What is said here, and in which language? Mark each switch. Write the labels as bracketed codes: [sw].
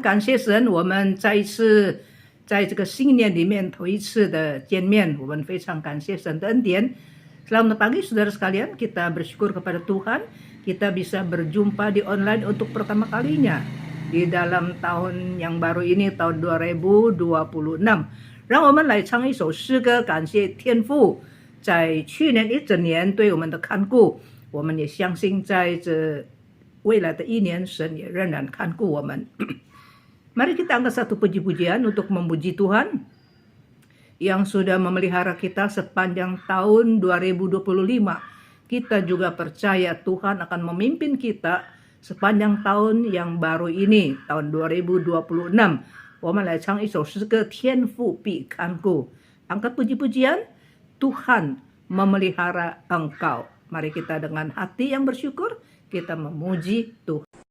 [zh] 感谢神，我们再一次在这个新年里面头一次的见面，我们非常感谢神的恩典。 [id] Selamat pagi saudara sekalian, kita bersyukur kepada Tuhan, kita bisa berjumpa di online untuk pertama kalinya di dalam tahun yang baru ini, tahun 2026。 [zh] 让我们来唱一首诗歌，感谢天父在去年一整年对我们的看顾，我们也相信在这未来的一年，神也仍然看顾我们。 [id] Mari kita angkat satu puji-pujian untuk memuji Tuhan yang sudah memelihara kita sepanjang tahun 2025. Kita juga percaya Tuhan akan memimpin kita sepanjang tahun yang baru ini, tahun 2026. [zh] 我们来唱一首诗歌，天父必看顾。 [id] Angkat puji-pujian, Tuhan memelihara engkau. Mari kita dengan hati yang bersyukur, kita memuji Tuhan.